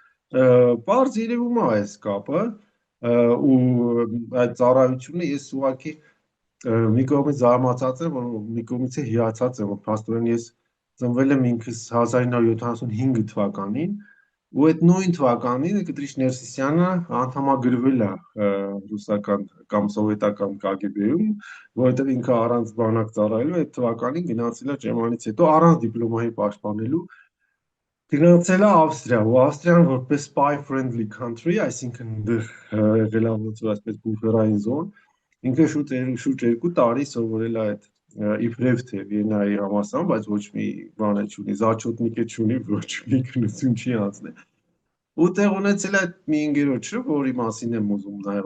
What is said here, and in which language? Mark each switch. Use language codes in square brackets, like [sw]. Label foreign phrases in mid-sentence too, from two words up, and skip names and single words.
[hy] բարձ երևում է այս կապը ու այդ ծառայությունը ես ուղղակի մի կողմից զարմացած եմ, որ մի կողմից է հիացած եմ, որ փաստորեն ես ծնվել եմ ինքս 1975 թվականին ու այդ նույն թվականին Կտրիշ Ներսիսյանը անդամագրվել է ռուսական կամ սովետական KGB-ում, որովհետև ինքը առանց բանակ ծառայելու այդ թվականին գնացել է Ճեմանից հետո առանց դիպլոմայի պաշտպանելու գնացել է Ավստրիա, ու Ավստրիան որպես [en] spy friendly country, [hy] այսինքն դեռ եղել է ոնց որ այսպես բուֆերային զոն, ինքը շուրջ 2 տարի սովորել է այդ իբրև թե Վիեննայի համալսարան, բայց ոչ մի բան չունի, զաչոտնիկ չունի, ոչ մի քննություն չի անցնել։ Ու տեղ ունեցել այդ մի ընկերոջը, որի մասին եմ ուզում նաև